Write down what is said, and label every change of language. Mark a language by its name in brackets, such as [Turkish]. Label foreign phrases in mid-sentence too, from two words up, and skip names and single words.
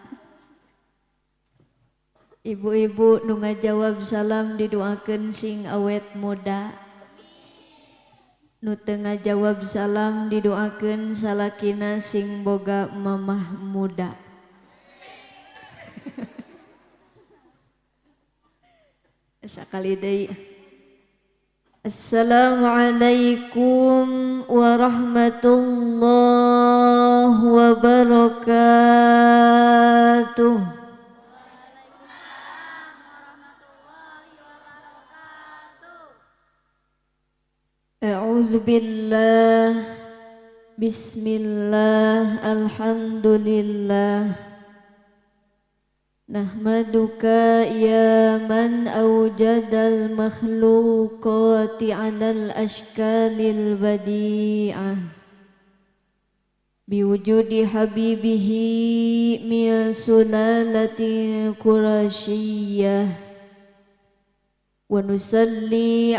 [Sundanese] Ibu-ibu nu ngajawab salam didoakeun sing awet muda. Nu teu ngajawab salam didoakeun salakina sing boga mamah muda. Sakali deui. [Arabic] السلام عليكم ورحمة الله وبركاته. أعوذ بالله. بسم الله. الحمد لله. نحمدك يا من أوجد المخلوقات على الأشكال البديعة بوجود حبيبه من سلالة قرشية ونصلي